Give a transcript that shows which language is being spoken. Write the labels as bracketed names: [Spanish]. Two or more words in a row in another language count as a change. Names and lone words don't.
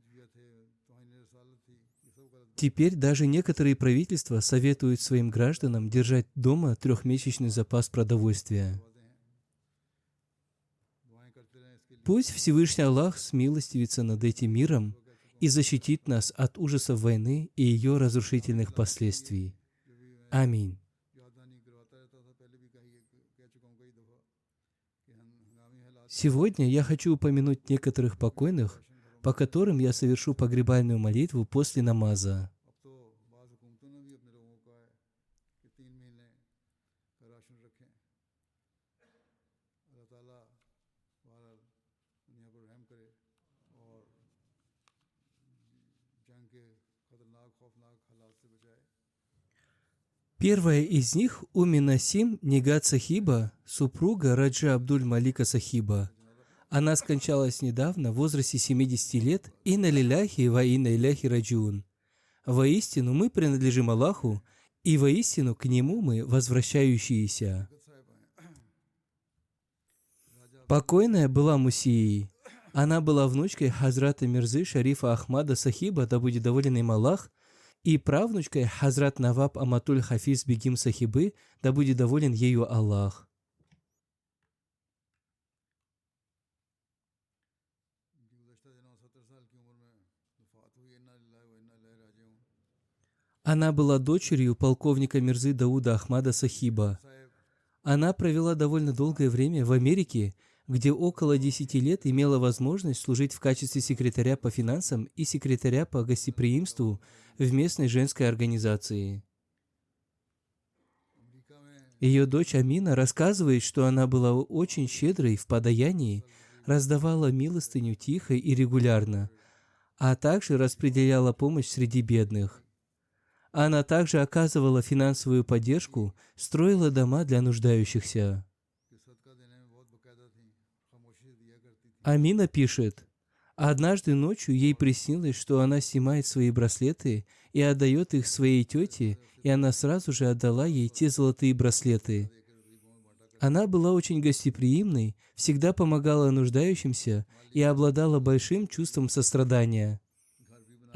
[Russian] Теперь даже некоторые правительства советуют своим гражданам держать дома 3-месячный запас продовольствия. Пусть Всевышний Аллах смилостивится над этим миром и защитит нас от ужасов войны и ее разрушительных последствий. Аминь. [Urdu] یاد دہانی کرواتا رہتا تھا پہلے بھی کہہ چکا ہوں کئی دفعہ کہ ہنگامی حالات [Russian] Сегодня я хочу упомянуть некоторых покойных, по которым я совершу погребальную молитву после намаза. [Urdu] اب تو بعض حکومتوں نے بھی اپنے لوگوں کو کہا ہے کہ 3 مہینے کا راشن رکھیں اللہ تعالیٰ بہرحال دنیا پر رحم کرے اور جنگ کے خطرناک خوفناک حالات سے بچائے [Russian] Первая из них – Умми Насим Нигат Сахиба, супруга Раджа Абдуль Малика Сахиба. Она скончалась недавно в возрасте 70 лет. [Arabic] إنا لله وإنا إليه راجعون. [Russian] Воистину мы принадлежим Аллаху, и воистину к Нему мы возвращающиеся. Покойная была Мусией. Она была внучкой Хазрата Мирзы Шарифа Ахмада Сахиба, да будет доволен им Аллах, и правнучкой Хазрат Наваб Аматуль Хафиз Бегим Сахибы, да будет доволен ею Аллах. [Urdu] گزشتہ دنوں 70 سال کی عمر میں وفات ہوئی [Arabic] إنا لله وإنا إليه راجعون [Russian] Она была дочерью полковника Мирзы Дауда Ахмада Сахиба. Она провела довольно долгое время в Америке, где около 10 лет имела возможность служить в качестве секретаря по финансам и секретаря по гостеприимству в местной женской организации. [Urdu] امریکہ میں [Russian] Ее дочь Амина рассказывает, что она была очень щедрой в подаянии, раздавала милостыню тихо и регулярно, а также распределяла помощь среди бедных. Она также оказывала финансовую поддержку, строила дома для нуждающихся. [Urdu] کہ صدقہ دینے میں بہت باقاعدہ تھی خاموشی سے دیا کرتی تھی [Russian] Амина пишет, однажды ночью ей приснилось, что она снимает свои браслеты и отдает их своей тете, и она сразу же отдала ей те золотые браслеты. Она была очень гостеприимной, всегда помогала нуждающимся и обладала большим чувством сострадания.